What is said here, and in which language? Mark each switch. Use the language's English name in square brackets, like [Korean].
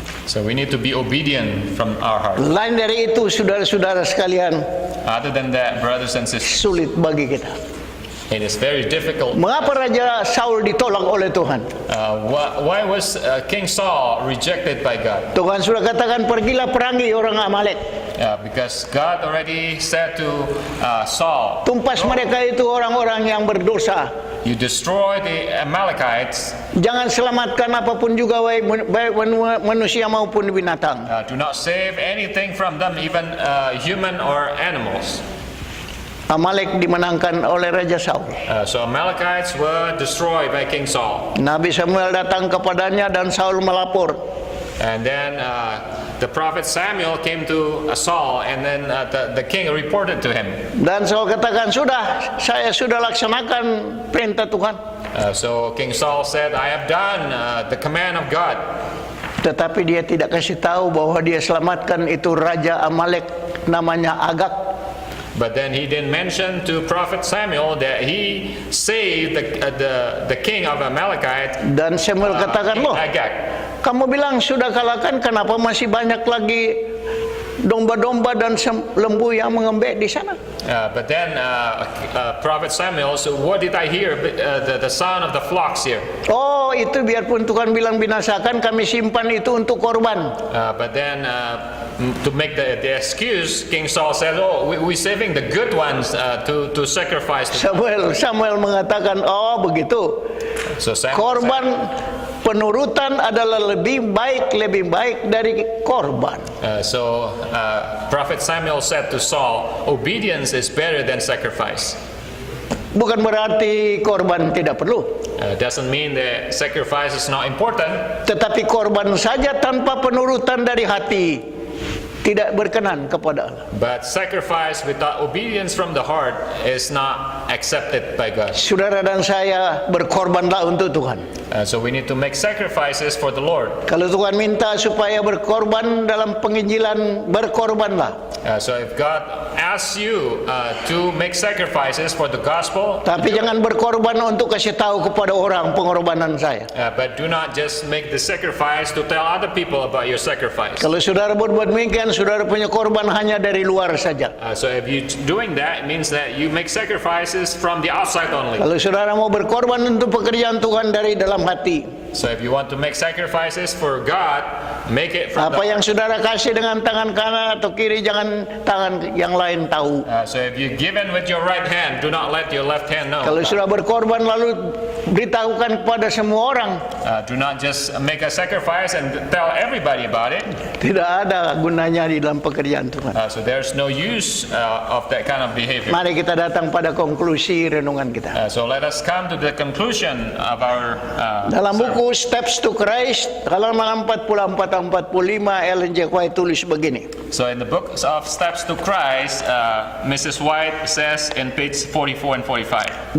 [English] So we need to be obedient from our heart. [Indonesian] Lain dari itu, saudara-saudara sekalian, [English] Other than that, brothers and sisters, [Indonesian] sulit bagi kita. [English] it is very difficult. [Indonesian] Mengapa Raja Saul ditolak oleh Tuhan? [English] Why was King Saul rejected by God? [Indonesian] Tuhan sudah katakan, pergilah perangi orang Amalek. [English] Because God already said to Saul, [Indonesian] Tumpas mereka itu orang-orang yang berdosa. [English] you destroy the Amalekites. [Indonesian] Jangan selamatkan apapun juga, baik manusia maupun binatang. [English] Do not save anything from them, even human or animals. [Indonesian] Amalek dimenangkan oleh Raja Saul. [English] So Amalekites were destroyed by King Saul. [Indonesian] Nabi Samuel datang kepadanya dan Saul melapor. [English] And then the prophet Samuel came to Saul, and then the king reported to him. [Indonesian] Dan Saul katakan, saya sudah laksanakan perintah Tuhan. [English] So King Saul said, I have done the command of God. [Indonesian] Tetapi dia tidak kasih tahu bahwa dia selamatkan itu Raja Amalek namanya Agag. [English] But then he didn't mention to prophet Samuel that he saved the king of Amalekite, [Indonesian] Dan Samuel katakan, [English] King [Indonesian] loh, [English] Agag. [Indonesian] kamu bilang sudah kalahkan, kenapa masih banyak lagi domba-domba dan lembu yang mengembek di sana? [English] But then prophet Samuel, so what did I hear? The sound of the flocks here. [Indonesian] Oh, itu biarpun Tuhan bilang binasakan, kami simpan itu untuk korban. [English] But then to make the excuse, King Saul said, oh, we're saving the good ones to sacrifice to God. [Indonesian] Samuel mengatakan, oh begitu. [English] So Samuel [Indonesian] Korban penurutan adalah lebih baik dari korban. [English] So prophet Samuel said to Saul, obedience is better than sacrifice. [Indonesian] Bukan berarti korban tidak perlu, [English] Doesn't mean that sacrifice is not important, [Indonesian] tetapi korban saja tanpa penurutan dari hati tidak berkenan kepada Allah. [English] but sacrifice without obedience from the heart is not accepted by God. [Indonesian] Saudara dan saya berkorbanlah untuk Tuhan. [English] So we need to make sacrifices for the Lord. [Indonesian] Kalau Tuhan minta supaya berkorban dalam penginjilan, berkorbanlah. [English] So if God asks you to make sacrifices for the gospel, [Indonesian] Tapi jangan berkorban untuk kasih tahu kepada orang pengorbanan saya. [English] but do not just make the sacrifice to tell other people about your sacrifice. [Indonesian] Kalau saudara berbuat demikian, saudara punya korban hanya dari luar saja. [English] So if you doing that, it means that you make sacrifices from the outside only. [Indonesian] Kalau saudara mau berkorban untuk pekerjaan Tuhan dari dalam hati, [English] So if you want to make sacrifices for God, make it from [Indonesian] apa [English] the [Indonesian] yang saudara kasih dengan tangan kanan atau kiri, jangan tangan yang lain tahu. [English] So if you give in with your right hand, do not let your left hand know. [Indonesian] Kalau sudah berkorban lalu beritahukan kepada semua orang, [English] Do not just make a sacrifice and tell everybody about it. [Indonesian] tidak ada gunanya di dalam pekerjaan Tuhan. [English] So there's no use of that kind of behavior. [Indonesian] Mari kita datang pada konklusi renungan kita. [English] So let us come to the conclusion of our [Indonesian] Dalam [English] sermon. [Indonesian] buku Steps to Christ, halaman 44-45, Ellen G. White tulis begini. [English] So in the book of Steps to Christ, Mrs. White says in page 44 and 45,